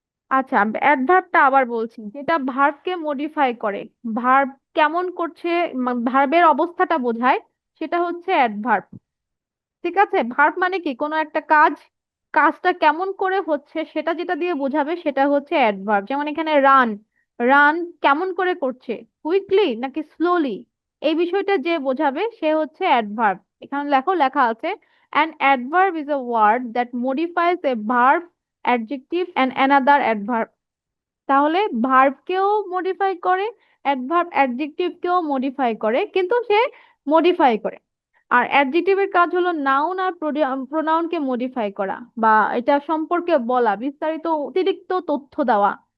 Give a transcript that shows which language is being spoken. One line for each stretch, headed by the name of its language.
Bangla: আচ্ছা, অ্যাডভার্বটা আবার বলছি, যেটা ভার্বকে মডিফাই করে, ভার্ব কেমন করছে, ভার্বের অবস্থাটা বোঝায়, সেটা হচ্ছে অ্যাডভার্ব। ঠিক আছে, ভার্ব মানে কি, কোনো একটা কাজ, কাজটা কেমন করে হচ্ছে সেটা যেটা দিয়ে বোঝাবে সেটা হচ্ছে অ্যাডভার্ব। যেমন এখানে রান, রান কেমন করে করছে, কুইকলি নাকি স্লোলি, এই বিষয়টা যে বোঝাবে সে হচ্ছে অ্যাডভার্ব। এখানে লেখো, লেখা আছে
English: an adverb is a word that modifies a verb, adjective and another adverb।
Bangla: তাহলে ভার্বকেও মডিফাই করে, অ্যাডভার্ব অ্যাডজেক্টিভকেও মডিফাই করে, কিন্তু সে মডিফাই করে। আর অ্যাডজেক্টিভের কাজ হলো নাউন আর প্রোনাউনকে মডিফাই করা, বা এটা সম্পর্কে বলা, বিস্তারিত অতিরিক্ত তথ্য দেওয়া।